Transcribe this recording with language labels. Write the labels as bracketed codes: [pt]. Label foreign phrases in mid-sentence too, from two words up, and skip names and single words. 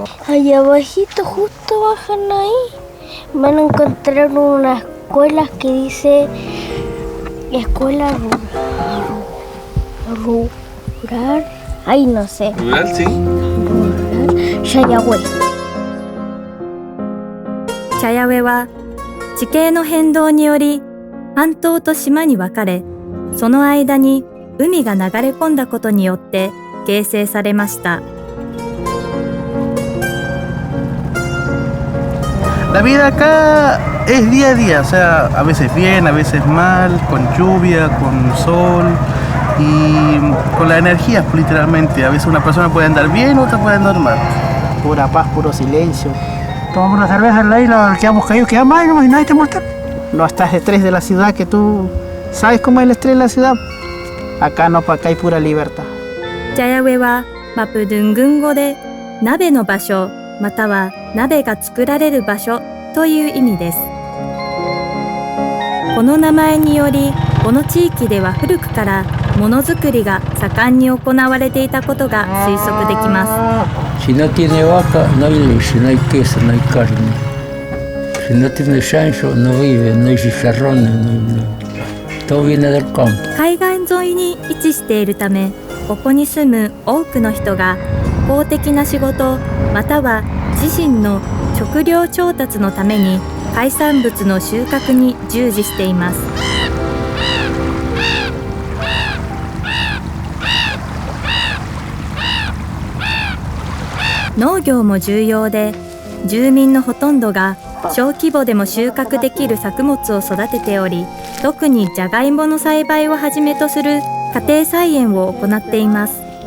[es] Allá abajito, justo bajan ahí. Van a encontrar unas escuelas que dice escuela rural. Ay, no sé. Rural, sí. Rural. Chayawe。 [ja] チャヤウェは地形の変動により半島と島に分かれ、その間に海が流れ込んだことによって形成されました。 [es] La vida acá es día a día, o sea, a veces bien, a veces mal, con lluvia, con sol y con las energías, literalmente. A veces una persona puede andar bien, otra puede andar mal. Pura paz, puro silencio. Tomamos una cerveza en la isla, quedamos caídos, quedamos ahí nomás y nadie te molesta. No estás estrés de la ciudad, que tú sabes cómo es el estrés de la ciudad. Acá no, acá hay pura libertad. [ja] チャヤウェはマプドゥン群語で鍋の場所または鍋が作られる場所という意味です。この名前によりこの地域では古くからものづくりが盛んに行われていたことが推測できます。 [es] Si no tiene vaca, no hay leche, no hay queso, no hay carne. Si no tiene chancho, no vive, no hay chicharrones, todo viene del campo. [ja] 海岸沿いに位置しているため、ここに住む多くの人が公的な仕事または自身の食料調達のために海産物の収穫に従事しています。農業も重要で、住民のほとんどが小規模でも収穫できる作物を育てており、特にジャガイモの栽培をはじめとする家庭菜園を行っています。